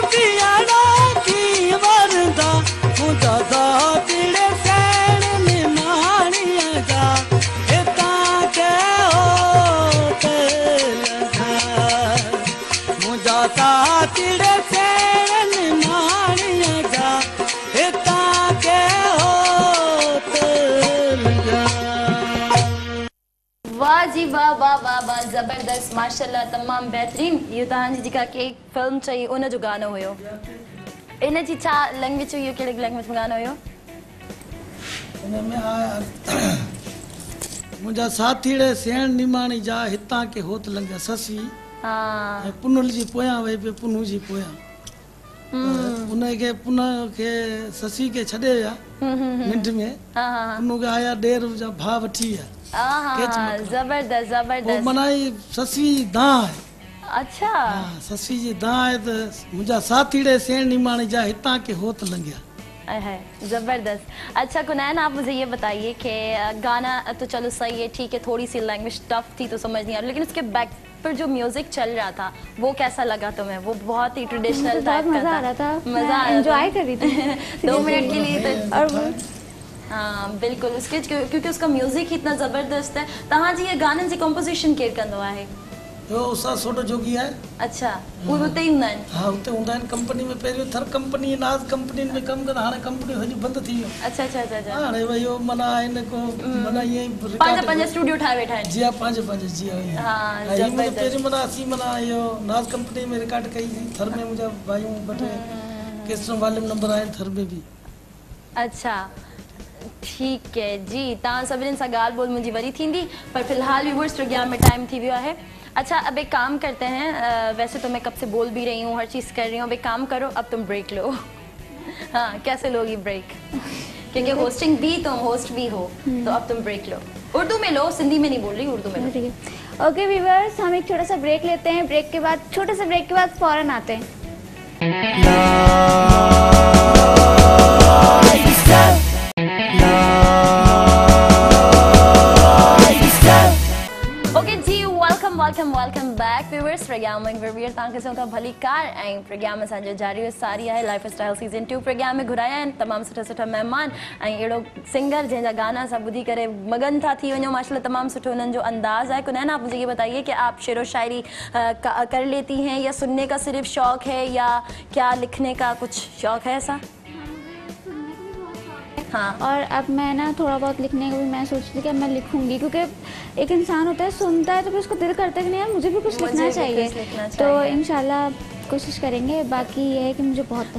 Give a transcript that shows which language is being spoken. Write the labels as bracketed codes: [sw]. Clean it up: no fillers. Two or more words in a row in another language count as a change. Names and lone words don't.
[sd] पियाड़ा की वरदा मुदाता तिड़ सैन निमानिया जा हिता के होते लगा मुदाता तिड़ सैन निमानिया जा हिता के होते लगा। वाह जी वाह वाह वाह वाह ज़बरदस्त माशाल्लाह तमाम बेहतरीन इहो तव्हांजी जेका के फिल्म चई उन जो गानो हुयो इन जी छा लैंग्वेज हुई कहिड़े लैंग्वेज में गानो हुयो हिन में आया मुंहिंजा साथीड़े सेण निमाणी जा हितां के होत लंघिया ससी हा ऐं पुनुल जी पोयां वेही पियो पुनू जी पोयां उनखे पुन खे ससी खे छॾे विया निंड में हा हा पुनू खे आया ॾेर जा भाउ वठी विया हा ज़बरदस्त पोइ ज़बरदस्त माना ई ससी जी दां आहे अच्छा हा ससी जी दां आहे त मुंहिंजा साथीड़े सेण निमाणी जा हितां के होत लंघिया है ज़बरदस्त। [ur] اچھا قنین آپ مجھے یہ بتائیے کہ گانا تو چلو صحیح ہے ٹھیک ہے تھوڑی سی لینگویج ٹف تھی تو سمجھ نہیں آ رہی لیکن اس کے بیک پر جو میوزک چل رہا تھا وہ کیسا لگا تمہیں وہ بہت ہی [en] traditional type [ur] का مزہ آ رہا تھا مزہ آ رہا انجوائے کر رہی تھی 2 منٹ کے لیے تو और ہاں بالکل اس کے کیونکہ اس کا میوزک اتنا زبردست ہے [sd] तव्हां जी ये गाननि जी कंपोजिशन केरु कंदो आहे ॿियो उषा सोढो जोगी आहे अच्छा उहे हुते ई हूंदा आहिनि हा हुते हूंदा आहिनि कंपनी में पहिरियों थर कंपनी नाज़ कंपनी में कमु कंदा हाणे कंपनी सॼी बंदि थी वियो अच्छा अच्छा अच्छा अच्छा हाणे भई इहो माना हिन को माना ईअं ई पंहिंजा पंहिंजा स्टूडियो ठाहे वेठा आहिनि जी हा पंहिंजे जी हा हाँ, ईअं ज़बरदस्त। पहिरीं माना असीं माना इहो नाज़ कंपनी में रिकॉर्ड कई हुई थर में मुंहिंजा भाइयूं ॿ टे केतिरो वॉल्यूम नंबर आहिनि थर में बि अच्छा ठीक है जी तव्हां सभिनीनि सां ॻाल्हि ॿोल मुंहिंजी वरी थींदी पर फिलहाल व्यूअर्स प्रोग्राम में टाइम थी वियो आहे [ur] اچھا اب ایک کام کرتے ہیں ویسے تو میں کب سے بول بھی رہی ہوں ہر چیز کر رہی ہوں اب ایک کام کرو اب تم بریک لو ہاں کیسے لو گی بریک کیونکہ ہوسٹنگ بھی تم ہوسٹ بھی ہو تو اب تم بریک لو اردو میں لو سندھی میں نہیں بول رہی اردو میں لو ٹھیک ہے اوکے ویورز ہم ایک چھوٹا سا بریک لیتے ہیں بریک کے بعد چھوٹے سے بریک کے بعد فوراً آتے ہیں [sd] ओके जी [en] welcome back viewers [sd] प्रोग्राम में वीर तव्हांखे चऊं था भली कार ऐं प्रोग्राम असांजो जारी सारी आहे लाइफ स्टाइल सीज़न 2 प्रोग्राम में घुराया आहिनि तमामु सुठा महिमान ऐं अहिड़ो सिंगर जंहिंजा गाना असां ॿुधी करे मगन था थी वञूं माशाल्लाह तमामु सुठो उन्हनि जो अंदाज़ आहे [ur] قنین آپ مجھے یہ بتائیے کہ آپ شعر و شاعری کر لیتی ہیں یا سننے کا صرف شوق ہے یا کیا لکھنے کا کچھ شوق ہے ایسا ہاں اور اب میں نا تھوڑا بہت لکھنے کا بھی میں سوچتی تھی کہ اب میں لکھوں گی کیونکہ ایک انسان ہوتا ہے سنتا ہے تو پھر اس کو دل کرتا ہے کہ نہیں یار مجھے بھی کچھ لکھنا چاہیے تو ان شاء اللہ کوشش کریں گے باقی یہ ہے کہ مجھے بہت پسند